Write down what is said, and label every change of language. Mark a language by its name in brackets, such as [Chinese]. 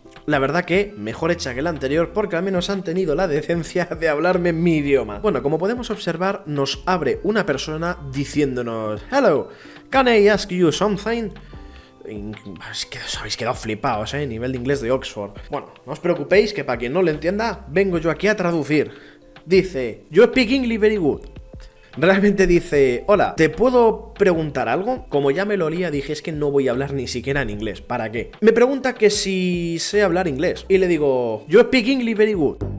[Spanish] La verdad que mejor hecha que la anterior porque al menos han tenido la decencia de hablarme en mi idioma. Bueno, como podemos observar, nos abre una persona diciéndonos: [English] Hello, can I ask you something? [Spanish] Es que os habéis quedado flipados, nivel de inglés de Oxford. Bueno, no os preocupéis que para quien no lo entienda, vengo yo aquí a traducir. [English] Dice: You speak English very good. [Spanish] Realmente dice: hola, ¿te puedo preguntar algo? Como ya me lo olía, dije: es que no voy a hablar ni siquiera en inglés, ¿para qué? Me pregunta que si sé hablar inglés. Y le digo: [English] You speak English very good.